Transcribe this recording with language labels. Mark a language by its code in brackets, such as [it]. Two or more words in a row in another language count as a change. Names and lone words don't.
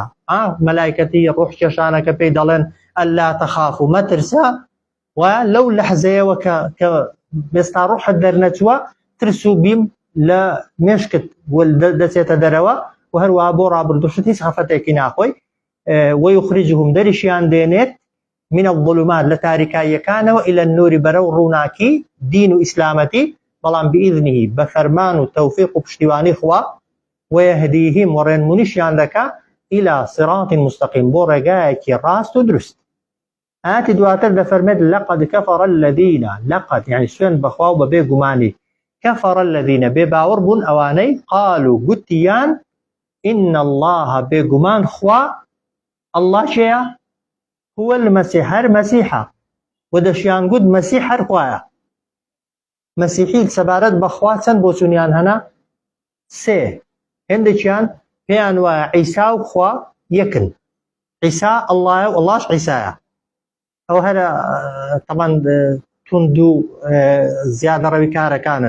[ckb] مەلایکەتی ڕوح کێشانەکە پێی دەڵێن [ar] ئەللا تەخاف [ckb] و مەترسە، و لەو لەحزەیەوە کە ئێستا ڕوحت دەرنەچووە ترس و بیم لە مێشکت دەچێتە دەرەوە، و هەروەها بۆ ڕابردووشت هیچ خەفەتێکی ناخۆی. وەیخریجهم دەریشیان دێنێت [ar] من الظلمات، [ckb] لە تاریکاییەکانەوە [ar] إلى النور، [ckb] بەرەو ڕووناکی دین و ئیسلامەتی، بەڵام بئیذنه، بە فەرمان و تەوفیق و پشتیوانی خوا. وەیەهدیهم، و ڕێنمونیشیان دەکا [ar] إلى صراط مستقیم، [ckb] بۆ ڕێگایەکی ڕاست و دروست. ئاەتی دواتر دەفەرمێت [ar] لقد كفر الذين، [ckb] لقد يعني سوێن بەخوا و بەبێ گومانی، [ar] كفر الذين [ckb] بێ باوەڕ بوون ئەوانەی قالوا گوتیان [ar] إن الله [ckb] بێگومان خوا، الله چێیە؟ [ar] هو المسيح، [ckb] هەر مەسیحە، و دەشیان گوت مەسیح هەر خوایە. مەسیحی سەبارەت بەخوا چەند بۆچوونیان هەنا؟ سێ. هێندێکیان پێیان وایە عیسا و خوا یەکن، عیسا ئەڵڵایە و ئەڵڵاش عیسایە. ئەو هەرە تەمان توند و زیادە ڕەوی کارەکانن.